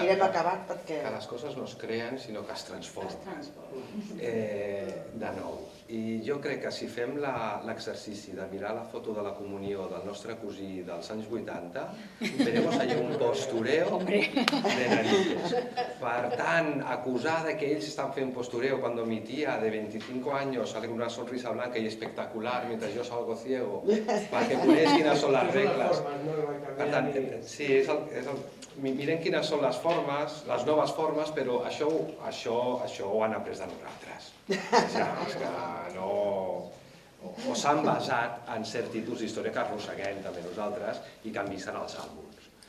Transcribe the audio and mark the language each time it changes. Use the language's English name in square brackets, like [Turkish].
[Catalan] anirem acabat perquè... Que les coses no es creen, sinó que es transformen. De nou. I jo crec que si fem l'exercici de mirar la foto de la comunió del nostre cosí dels anys 80, [Spanish] veremos allí un postureo de narices. [Catalan] Per tant, acusar de que ells estan fent postureo [Spanish] cuando mi tía de 25 años sale con una sonrisa blanca y espectacular mientras yo salgo ciego, para que [Catalan] coneix quines són les regles. Per tant, sí, miren quines són les formes, les noves formes, però això ho han après de nosaltres. És que no... O s'han basat en certituds d'història que arrosseguem també nosaltres i que han vist en els àlbums.